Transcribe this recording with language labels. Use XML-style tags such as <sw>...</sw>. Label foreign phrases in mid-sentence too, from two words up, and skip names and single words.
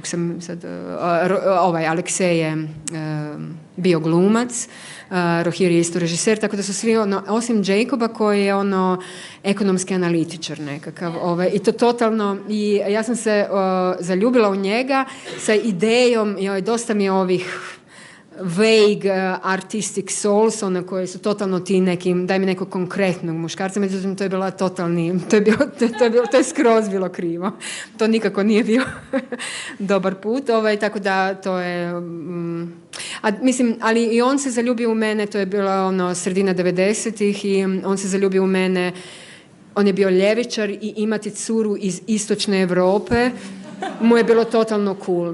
<hr>sam sad, Aleksej je bio glumac, Rohir je isto režiser, tako da su svi, osim Jacoba koji je ekonomski analitičar nekakav, i to totalno, i ja sam se zaljubila u njega sa idejom, dosta mi je ovih</hr> <en>vague artistic souls,</en> <hr>koji su totalno ti nekim, daj mi nekog konkretnog muškarca, međutim to je bila totalni, to je skroz bilo krivo. To nikako nije bio dobar put, tako da to je mislim, ali i on se zaljubio u mene, to je bilo sredina 90-ih i on se zaljubio u mene, on je bio ljevičar i imati curu iz istočne Europe mu je bilo totalno cool.</hr>